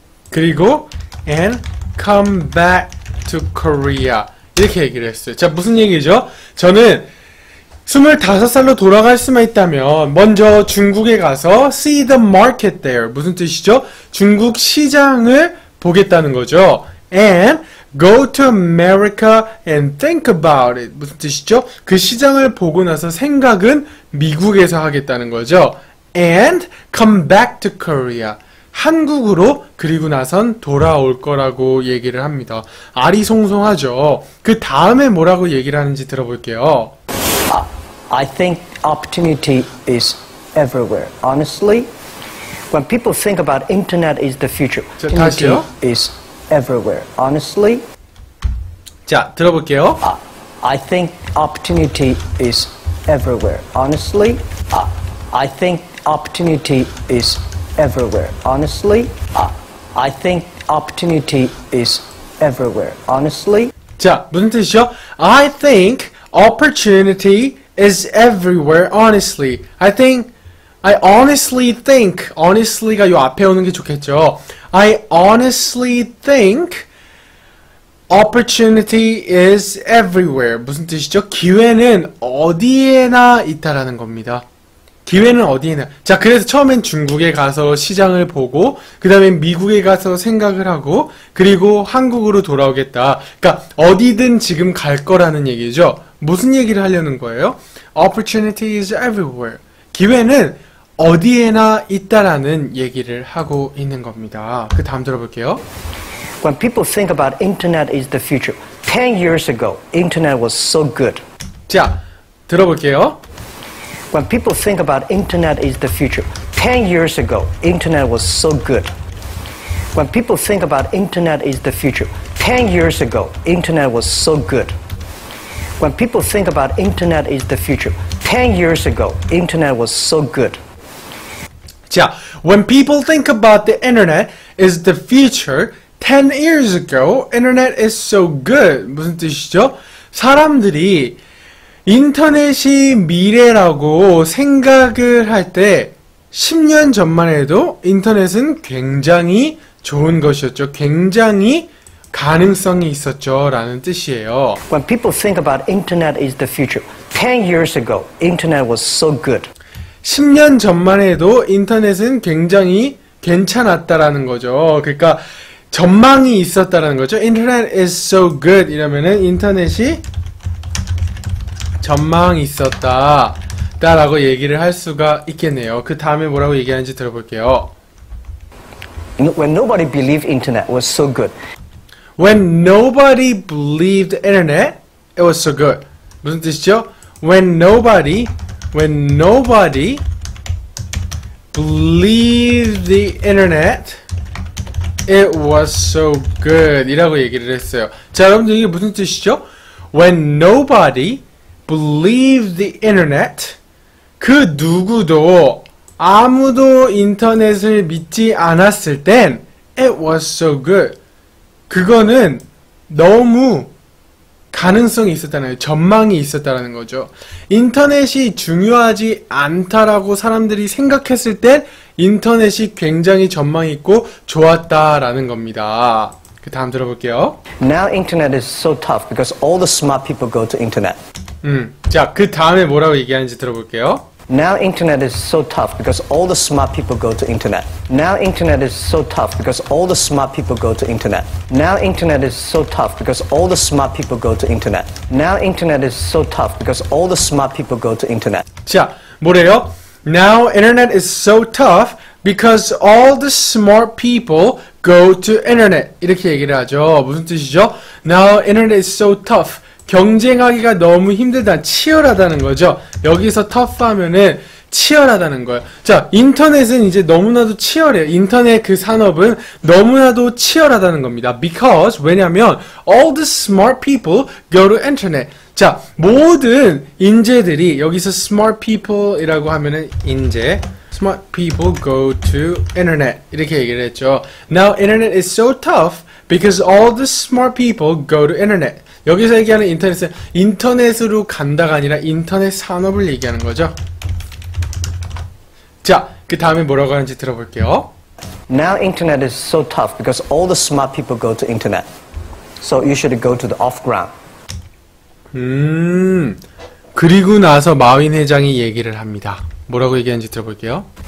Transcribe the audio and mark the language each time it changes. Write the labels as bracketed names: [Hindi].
[Korean] 그리고 [English] and come back to Korea. [Korean] 이렇게 얘기를 했어요. 자, 무슨 얘기죠? 저는 25살로 돌아갈 수만 있다면 먼저 중국에 가서 [English] see the market there. [Korean] 무슨 뜻이죠? 중국 시장을 보겠다는 거죠. [English] And go to America and think about it. [Korean] 무슨 뜻이죠? 그 시장을 보고 나서 생각은 미국에서 하겠다는 거죠. [English] And come back to Korea. [Korean] 한국으로 그리고 나선 돌아올 거라고 얘기를 합니다. 아리송송하죠. 그 다음에 뭐라고 얘기를 하는지 들어볼게요. [English] I think opportunity is everywhere. Honestly, when people think about internet is the future, [Korean] 자, [English] opportunity [Korean] 다시요? [English] is everywhere. Honestly, [Korean] 자, 들어볼게요. [English] I think opportunity is everywhere. Honestly, I think opportunity is everywhere. Honestly, I think opportunity is everywhere. Honestly. [Korean] 자, 무슨 뜻이죠? [English] I think opportunity is everywhere, honestly. I honestly think. [Korean] honestly가 요 앞에 오는 게 좋겠죠. [English] I honestly think opportunity is everywhere. [Korean] 무슨 뜻이죠? 기회는 어디에나 있다라는 겁니다. 기회는 어디에나. 자, 그래서 처음엔 중국에 가서 시장을 보고, 그 다음에 미국에 가서 생각을 하고, 그리고 한국으로 돌아오겠다. 그러니까 어디든 지금 갈 거라는 얘기죠. 무슨 얘기를 하려는 거예요? [English] Opportunity is everywhere. [Korean] 기회는 어디에나 있다라는 얘기를 하고 있는 겁니다. 그 다음 들어볼게요. [English] When people think about internet is the future, 10 years ago, internet was so good. [Korean] 자, 들어볼게요. [English] When people think about internet is the future, 10 years ago, internet was so good. When people think about internet is the future, 10 years ago, internet was so good. When people think about internet is the future, 10 years ago, internet was so good. 자, when people think about the internet is the future, 10 years ago, internet is so good. [Korean] 무슨 뜻이죠? 사람들이 인터넷이 미래라고 생각을 할 때 10년 전만 해도 인터넷은 굉장히 좋은 것이었죠. 굉장히 가능성이 있었죠. 라는 뜻이에요. [English] When people think about internet is the future, 10 years ago, internet was so good. [Korean] 10년 전만 해도 인터넷은 굉장히 괜찮았다라는 거죠. 그러니까 전망이 있었다라는 거죠. [English] Internet is so good [Korean] 이러면은 인터넷이 전망이 있었다 라고 얘기를 할 수가 있겠네요. 그 다음에 뭐라고 얘기하는지 들어볼게요. [English] When nobody believed internet was so good. When nobody believed internet, it was so good. [Korean] 무슨 뜻이죠? [English] When nobody believed the internet, it was so good [Korean] 이라고 얘기를 했어요. 자, 여러분들 이게 무슨 뜻이죠? [English] When nobody believed the internet, [Korean] 그 누구도 아무도 인터넷을 믿지 않았을 땐 [English] it was so good. [Korean] 그거는 너무 가능성이 있었다는 거예요. 전망이 있었다는 거죠. 인터넷이 중요하지 않다라고 사람들이 생각했을 땐 인터넷이 굉장히 전망이 있고 좋았다라는 겁니다. 그 다음 들어볼게요. [English] Now internet is so tough because all the smart people go to internet. [Korean] 자, 그 다음에 뭐라고 얘기하는지 들어볼게요. [English] Now internet is so tough because all the smart people go to internet. Now internet is so tough because all the smart people go to internet. Now internet is so tough because all the smart people go to internet. Now internet is so tough because all the smart people go to internet. [Korean] 자, 뭐래요? [English] Now internet is so tough because all the smart people go to internet. [Korean] 이렇게 얘기를 하죠. 무슨 뜻이죠? [English] Now internet is so tough. [Korean] 경쟁하기가 너무 힘들다, 치열하다는 거죠. 여기서 tough 하면은 치열하다는 거예요. 자, 인터넷은 이제 너무나도 치열해요. 인터넷 그 산업은 너무나도 치열하다는 겁니다. [English] Because, [Korean] 왜냐면 [English] all the smart people go to internet. [Korean] 자, 모든 인재들이 여기서 [English] smart people [Korean] 이라고 하면은 인재, [English] smart people go to internet [Korean] 이렇게 얘기를 했죠. [English] Now internet is so tough because all the smart people go to internet. [Korean] 여기서 얘기하는 인터넷은 인터넷으로 간다가 아니라 인터넷 산업을 얘기하는 거죠. 자, 그 다음에 뭐라고 하는지 들어볼게요. [English] Now internet is so tough because all the smart people go to internet. So you should go to the off-ground. [Korean] 그리고 나서 마윈 회장이 얘기를 합니다. 뭐라고 얘기하는지 들어볼게요.